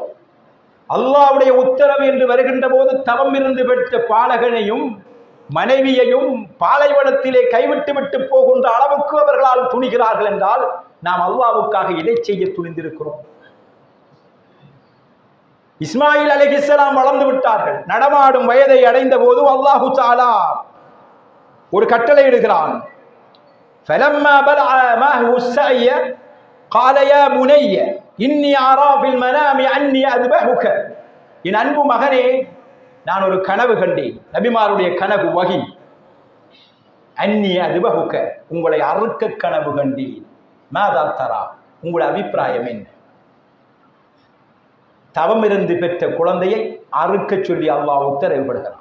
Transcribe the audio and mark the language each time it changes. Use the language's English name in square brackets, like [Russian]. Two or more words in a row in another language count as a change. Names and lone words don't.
[Tamil] அல்லாஹ்வுடைய உத்தரவு என்று வருகின்ற போது தவம் இருந்து பெற்ற பாலகனையும் மனைவியையும் பாலைவனத்திலே கைவிட்டு விட்டு போகின்ற அளவுக்கு அவர்களால் துணிகிறார்கள் என்றால் நாம் அல்லாஹ்வுக்காக இதை செய்ய துணிந்திருக்கிறோம். இஸ்மாயில் அலைஹிஸ்ஸலாம் வளர்ந்து விட்டார்கள். நடமாடும் வயதை அடைந்த போது அல்லாஹு தஆலா ஒரு கட்டளை இடுகிறான். [Arabic] فلما بلغ معه السعي قال يا بني إني أرى في المنام أني أذبحك. [Tamil] என் அன்பு மகனே, நான் ஒரு கனவு கண்டேன். நபிமாருடைய கனவு வஹி. [Arabic] أني أذبحك, [Tamil] உங்களை அறுக்க கனவு கண்டேன். [Arabic] ماذا ترى, [Tamil] உங்களுடைய அபிப்பிராயம் என்ன? தவம் இருந்து பெற்ற குழந்தையை அறுக்க சொல்லி அல்லாஹ் உத்தரவுபடுகிறான்.